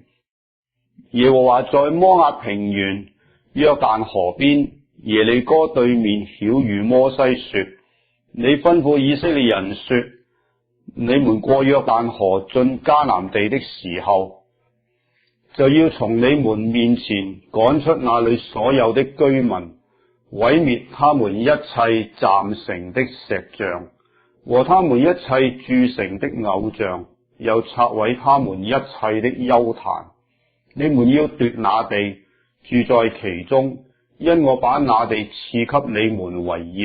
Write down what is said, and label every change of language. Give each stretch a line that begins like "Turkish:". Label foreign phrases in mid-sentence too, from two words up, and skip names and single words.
Chinese: 耶和華在摩押平原約旦河邊耶利哥對面曉諭摩西說： 你吩咐以色列人說，你們過約旦河進迦南地的時候，就要從你們面前趕出那裏所有的居民，毀滅他們一切站城的石像和他們一切鑄成的偶像，又拆毀他們一切的邱壇。你們要奪那地，住在其中，因我把那地賜給你們為業。